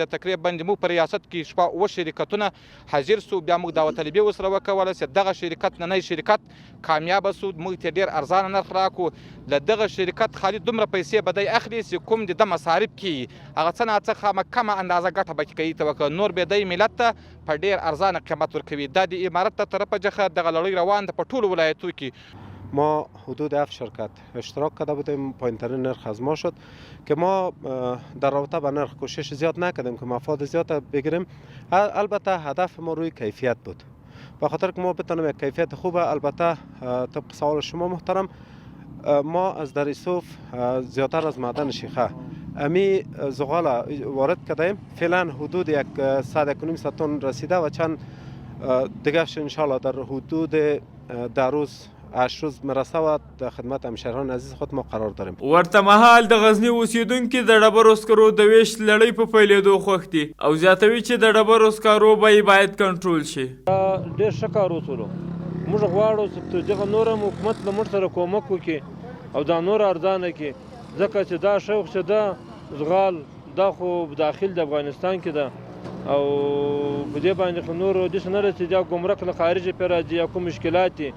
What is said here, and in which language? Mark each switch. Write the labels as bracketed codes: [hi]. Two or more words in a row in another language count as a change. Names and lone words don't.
[ps] تقریبا زموږ په ریاست کې شپږ اوه شرکتونه حاضر سو، بیا موږ دعوت طلبي ورسره وکوله چې دغه شرکت نننی شرکت کامیابه سو، موږ ته ډېر ارزانه نرخ راکړو. له دغه شرکت خالي دومره پیسې به دی اخلي چې کوم د ده مصارف کیږي هغه څه ناڅه خامه کمه اندازه ګټه به کوي ته وکړه، نور به دی ملت ته په ډېر ارزانه قیمت ورکوي. دا د امارت ته طرفه جخه دغه لړۍ روان ده په ټولو ولایتو کې. [fa] ما حدود 7 شرکت اشتراک کرده بودیم، پایین‌ترین نرخ از ما شد که ما در رابطه با نرخ کوشش زیاد نکردیم که مفاد زیاد بگیریم. البته هدف ما روی کیفیت بود، به خاطر که ما بتونیم یک کیفیت خوبه. البته طبق سوال شما محترم، ما از در یوسف زیادتر از معدن شیخه امی زغال وارد کردیم. فعلا حدود 100 تن رسیده و چند دیگرش انشالله در حدود 10 روز 8 روز مرسته و در خدمت همشهریان عزیز خود ما قرار داریم. [ps] ورته مهال د غزني اوسیدونکي د ډبرو سکرو د ویشت لړۍ په پیلېدو خوښ دي او زیاتوي چې د ډبرو سکرو بیې باید کنټرول شي. ډېر ښه کار وسولو. موږ غواړو چې دغه نور هم حکومت له موږ سره کومک وکړي او دا نور ارزانه کړي، ځکه چې دا شوق چې دا زغال دا خو داخل د افغانستان کې ده او په دې باندې خو نور داسې نه رسېږي یا ګمرک له خارجه پرې راځي یا کوم مشکلات دي.